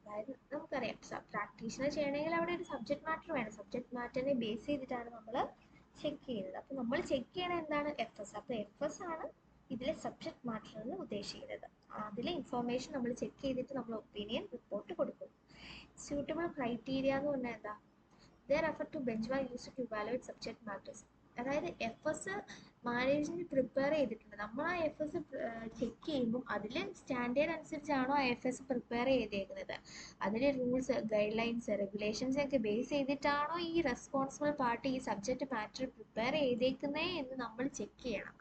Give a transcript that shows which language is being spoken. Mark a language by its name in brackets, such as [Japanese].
[Malayalam] അതായത് നമുക്കറിയാം പ്രാക്ടീഷണർ ചെയ്യണമെങ്കിൽ അവിടെ ഒരു സബ്ജക്ട് മാറ്റർ വേണം. സബ്ജക്ട് മാറ്ററിനെ ബേസ് ചെയ്തിട്ടാണ് നമ്മൾ ചെക്ക് ചെയ്യുന്നത്. അപ്പോൾ നമ്മൾ ചെക്ക് ചെയ്യണത് എന്താണ്, FS. അപ്പോൾ FS ആണ് ഇതിലെ സബ്ജക്ട് മാറ്റർ എന്ന് ഉദ്ദേശിക്കുന്നത്. അതിലെ ഇൻഫോർമേഷൻ നമ്മൾ ചെക്ക് ചെയ്തിട്ട് നമ്മൾ ഒപ്പീനിയൻ റിപ്പോർട്ട് കൊടുക്കും. [English] suitable criteria [Malayalam] എന്ന് പറഞ്ഞാൽ എന്താ, [English] they refer to benchmark used to evaluate subject matters. [Malayalam] അതായത് FS മാനേജ്മെന്റ് പ്രിപ്പയർ ചെയ്തിട്ടുണ്ട്. നമ്മൾ ആ FS ചെക്ക് ചെയ്യുമ്പോൾ അതിൽ സ്റ്റാൻഡേർഡ് അനുസരിച്ചാണോ ആ FS പ്രിപ്പയർ ചെയ്തേക്കുന്നത്, അതിലെ റൂൾസ് ഗൈഡ് ലൈൻസ് റെഗുലേഷൻസ് ഒക്കെ ബേസ് ചെയ്തിട്ടാണോ ഈ റെസ്പോൺസിബിൾ പാർട്ടി ഈ സബ്ജക്റ്റ് മാറ്റർ പ്രിപ്പയർ ചെയ്തേക്കുന്നത് എന്ന് നമ്മൾ ചെക്ക് ചെയ്യണം.